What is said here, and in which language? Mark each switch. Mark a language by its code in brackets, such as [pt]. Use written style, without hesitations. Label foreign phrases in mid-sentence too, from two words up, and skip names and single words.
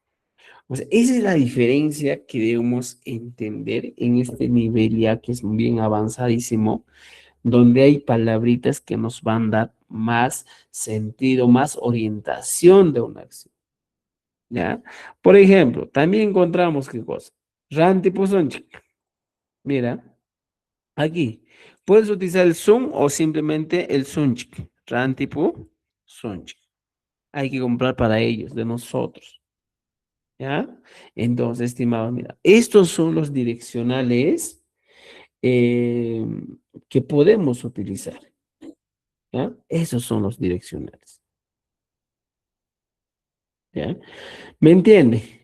[es] O sea, esa es la diferencia que debemos entender en este nivel ya que es bien avanzadísimo, donde hay palabritas que nos van a dar más sentido, más orientación de una acción. ¿Ya? Por ejemplo, también encontramos qué cosa. Rantipusonchik. Mira, aquí. Puedes utilizar el sun o simplemente el sunchik. [qu] Rantipu, sunchik. [es] Hay que comprar para ellos, de nosotros. ¿Ya? Entonces, estimados, mira, estos son los direccionales eh, que podemos utilizar. ¿Ya? Esos son los direccionales. ¿Ya? ¿Me entiende?